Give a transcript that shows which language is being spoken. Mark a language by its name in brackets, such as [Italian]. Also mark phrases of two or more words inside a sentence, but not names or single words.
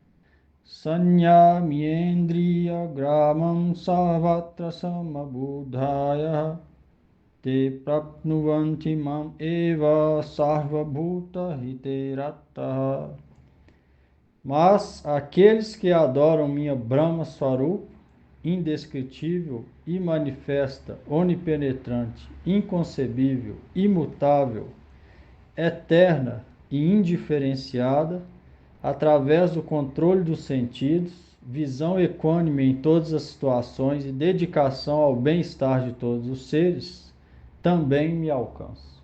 [Sanskrit] संयम्येन्द्रिय ग्रामं सवत्र समबुधय ते प्राप्नुवन्ति माम् एव सर्वभूत हितेरताः. [Portuguese] Mas aqueles que adoram minha [Sanskrit] ब्रह्म स्वरूप, [Portuguese] indescritível, imanifesta, onipenetrante, inconcebível, imutável, eterna e indiferenciada, através do controle dos sentidos, visão equânime em todas as situações e dedicação ao bem-estar de todos os seres, também me alcançam.